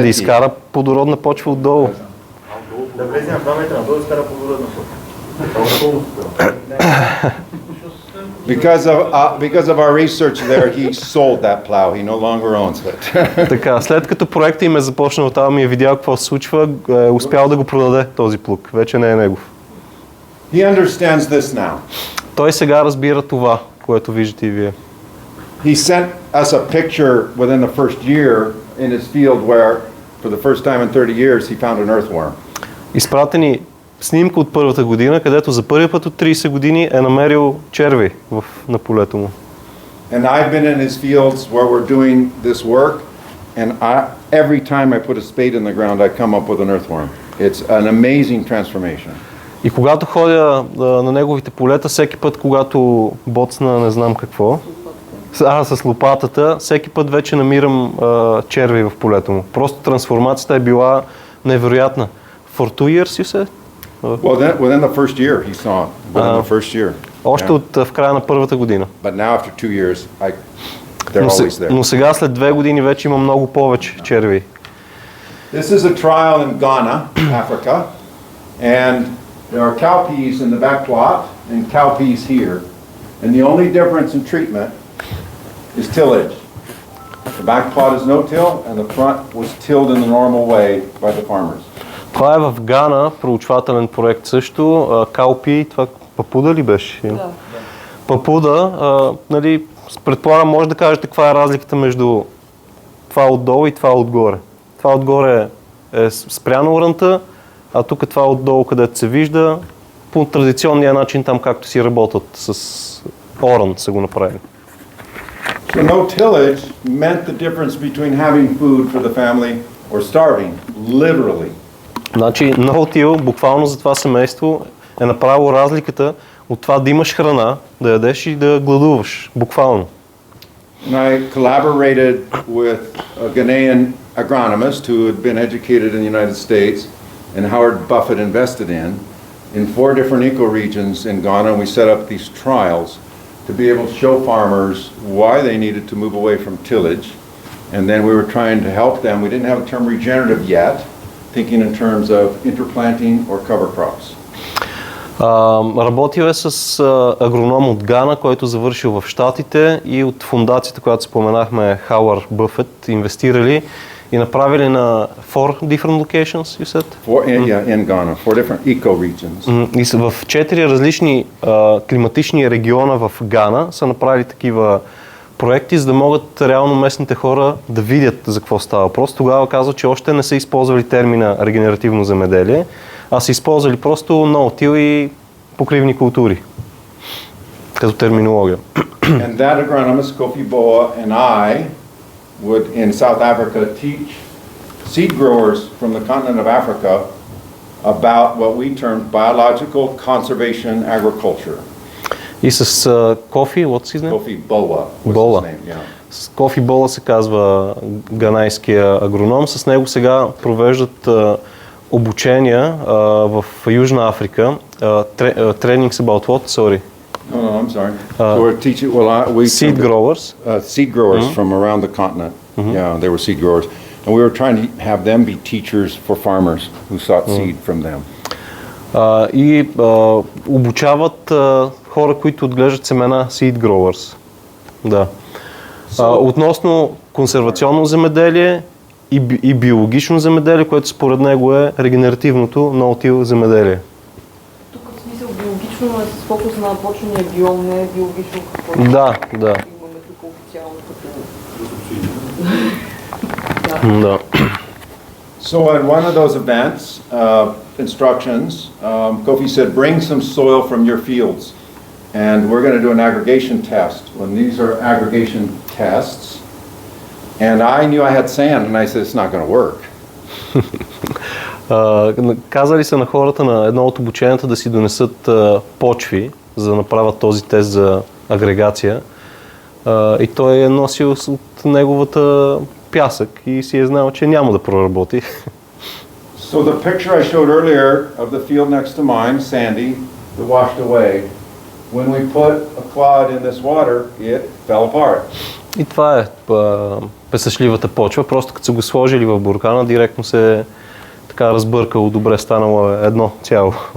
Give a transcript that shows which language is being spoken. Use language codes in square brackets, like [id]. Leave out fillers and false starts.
[bg] да изкара плодородна почва отдолу. Да влезе на 2 метра, да изкара плодородна почва. [en] Because of our research there, he sold that plow. He no longer owns it. [bg] Така, след като проектът им е започнал там и е видял какво се случва, е успял да го продаде този плуг. Вече не е негов. [en] He understands this now. [bg] Той сега разбира това, което виждате и вие. [en] He sent us a picture within the first year in his field where, for the first time in 30 years, he found an earthworm. [bg] Изпратени снимка от първата година, където за първи път от 30 години е намерил черви на полето му. [en] And I've been in his fields where we're doing this work, and every time I put a spade in the ground, I come up with an earthworm. It's an amazing transformation. [bg] И когато ходя на неговите полета, всеки път, когато боцна не знам какво, с лопатата, всеки път вече намирам черви в полето му. Просто трансформацията е била невероятна. [en] For 2 years, you said? Within the first year he saw it. Within the first year. [bg] Още в края на първата година. [en] But now after 2 years, they're always there. [bg] Но сега след 2 години вече има много повече черви. [en] This is a trial in Ghana, Africa, and there are cowpeas in the back plot and cowpeas here. And the only difference in treatment is tillage. The back plot is no-till and the front was tilled in the normal way by the farmers. [bg] Това е в Гана, проучвателен проект също. Каупи, това папуда ли беше? Да. Папуда, нали, предполагам, може да кажете каква е разликата между това отдолу и това отгоре. Това отгоре е спряна уранта, а тук това отдолу, където се вижда, по традиционния начин, там както си работят с оран са го направили. [en] So no tillage meant the difference between having food for the family or starving, literally. [bg] Значи no-till, буквално за това семейство, е направило разликата от това да имаш храна, да ядеш и да гладуваш, буквално. [en] And I collaborated with a Ghanaian agronomist who had been educated in the United States and Howard Buffett invested in 4 different ecoregions in Ghana, and we set up these trials to be able to show farmers why they needed to move away from tillage, and then we were trying to help them. We didn't have the term regenerative yet, thinking in terms of interplanting or cover crops. [bg] Работил е с агроном от Гана, който завършил в Щатите, и от фондацията, която споменахме, Howard Buffett, инвестирали и направили на [en] 4 different locations, you said? In Ghana, 4 different eco-regions. [bg] И в 4 различни климатични региона в Гана са направили такива проекти, за да могат реално местните хора да видят за какво става въпрос. Тогава казва, че още не са използвали термина регенеративно земеделие, а са използвали просто no-till и покривни култури като терминология. [en] And that agronomist, Kofi Boa, and I would in South Africa teach seed growers from the continent of Africa about what we termed biological conservation agriculture. [bg] И с Кофи, [en] what's his name? Kofi Boa was Boa. his name, yeah. [bg] С Кофи Бола се казва ганайския агроном. С него сега провеждат обучения в Южна Африка. [en] Trainings about what? Sorry. No, I'm sorry. So we're teaching, seed growers. Seed growers from around the continent. Yeah, they were seed growers. And we were trying to have them be teachers for farmers who sought seed from them. [bg] И обучават хора, които отглеждат семена, seed growers. Да. Относно консервационно земеделие и биологично земеделие, което според него е регенеративното no-till земеделие. Тук в смисъл биологично е с фокус на почвения биом, не е биологично какво Да. имаме тук официално като... Да. [en] So at one of those events, instructions, Kofi said, bring some soil from your fields. And we're going to do an aggregation test. When these are aggregation tests, and I knew I had sand, and I said, it's not going to work. [bg] Казали са на хората на едно от обученията да си донесат почви, за да направят този тест за агрегация. И той е носил от неговата пясък и си е знал, че няма да проработи. [en] So the picture I showed earlier of the field next to mine, sandy, that washed away, when we put a clod in this water, it fell apart. [bg] И това е песъчливата почва. Просто като са го сложили в буркана, директно се така разбъркало, добре станало едно цяло.